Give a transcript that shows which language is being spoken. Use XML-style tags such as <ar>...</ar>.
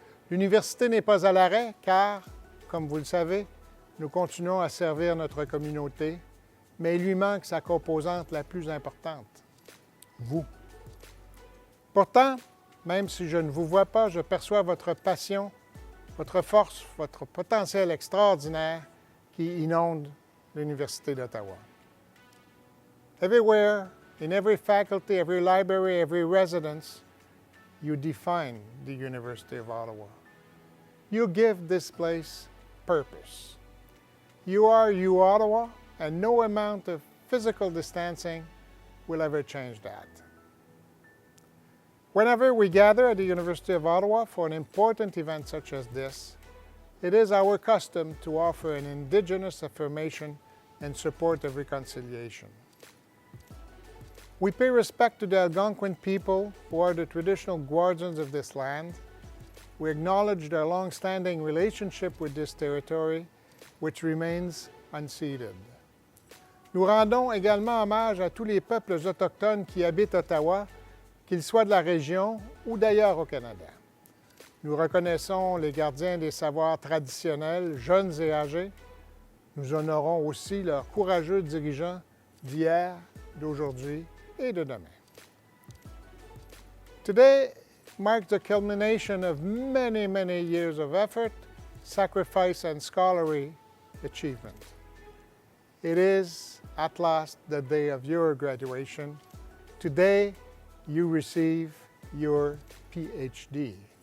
<fr>L'université n'est pas à l'arrêt car, comme vous le savez, nous continuons à servir notre communauté, mais il lui manque sa composante la plus importante, vous. Pourtant, même si je ne vous vois pas, je perçois votre passion, votre force, votre potentiel extraordinaire qui inonde l'Université d'Ottawa.</fr> <en>Everywhere, in every faculty, every library, every residence, you define the University of Ottawa. You give this place purpose. You are uOttawa, and no amount of physical distancing will ever change that. Whenever we gather at the University of Ottawa for an important event such as this, it is our custom to offer an Indigenous affirmation in support of reconciliation. We pay respect to the Algonquin people who are the traditional guardians of this land. We acknowledge their long-standing relationship with this territory, which remains unceded.</en> <fr>Nous rendons également hommage à tous les peuples autochtones qui habitent Ottawa, qu'ils soient de la région ou d'ailleurs au Canada. Nous reconnaissons les gardiens des savoirs traditionnels, jeunes et âgés. Nous honorons aussi leurs courageux dirigeants d'hier, d'aujourd'hui et de demain.</fr> <en>Today marks the culmination of many, many years of effort, sacrifice, and scholarly achievement. It is, at last, the day of your graduation. Today, you receive your PhD.</en>